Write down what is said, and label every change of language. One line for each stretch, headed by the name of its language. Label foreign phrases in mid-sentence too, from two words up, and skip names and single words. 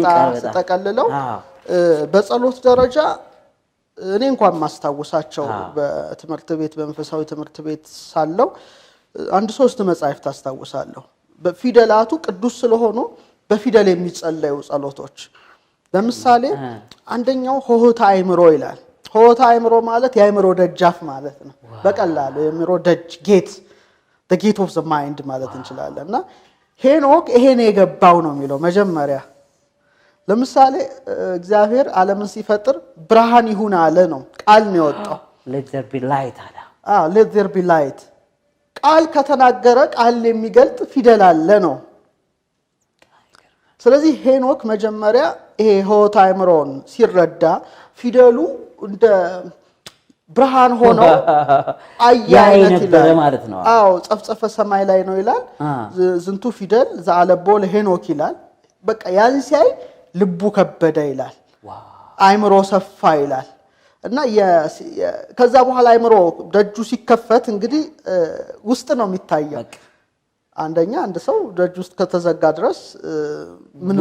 Amharic: ተጠቀልለው በጸሎት ደረጃ እኔ እንኳን ማስታወሳቸው በትምህርት ቤት በመንፈሳዊ ትምህርት ቤት ሳለው 1-3 መጻሕፍት አስታውሳለሁ። በፊደላቱ ቅዱስ ስለሆኑ በፊደል የሚጸለዩ ጸሎቶች ለምሳሌ አንደኛው ሆህታ አይምሮ ይላል። ሆህታ አይምሮ ማለት የአይምሮ ደጃፍ ማለት ነው። በቀላሉ የአይምሮ ደጅ
English: the gate of the mind
Amharic: ማለት እንችላለንና ሄኖክ ይሄን የገባው ነው የሚለው መጀመሪያ። ለምሳሌ እግዚአብሔር ዓለምን ሲፈጥር ብርሃን ይሁን አለ ነው ቃል ነው የወጣው።
English: let there be light አለ። let there be light
Amharic: ቃል ከተናገረ ቃል የሚገልጥ ፊደል አለ ነው። ስለዚህ ሄኖክ መጀመሪያ ይሄ ሆህታ አይምሮን ሲረዳ ፊደሉ እንደ ብርሃን ሆኖ አያይነት ይላል ማለት ነው። ጸፍጸፈ ሰማይ ላይ ነው ይላል።
Geez: ዝንቱ ፊደል ዘአለቦ ለሄኖክ
Amharic: ይላል። በቃ ያን ሲያይ ልቡ ከበደ ይላል። አይምሮ ሰፋ ይላል። እና ከዛ በኋላ አይምሮ ደጁ ሲከፈት እንግዲህ ውስጥ ነው የሚታየው። አንደኛ አንድ ሰው ደጁ ውስጥ ከተዘጋ ድረስ ምንም